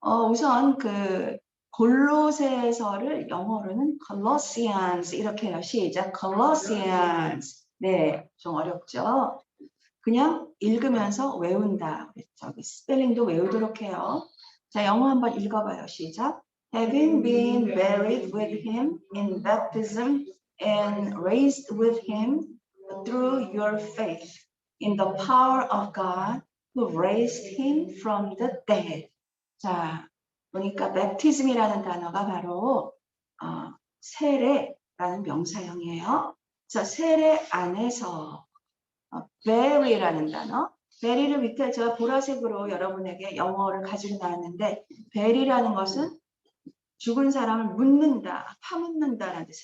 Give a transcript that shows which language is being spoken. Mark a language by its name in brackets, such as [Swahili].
[Korean] 우선 그 골로새서를 영어로는 Colossians 이렇게 해요. 시작. Colossians. 네, 좀 어렵죠? 그냥 읽으면서 외운다. 저기 스펠링도 외우도록 해요. 자, 영어 한번 읽어봐요. 시작. [English] Having been buried with him in baptism and raised with him through your faith in the power of God who raised him from the dead. [Korean] 자, 보니까 baptism이라는 단어가 바로 세례라는 명사형이에요. 자, 세례 안에서 bury라는 단어, bury를 밑에 제가 보라색으로 여러분에게 영어를 가지고 나왔는데, bury라는 것은 죽은 사람을 묻는다, 파묻는다라는 뜻.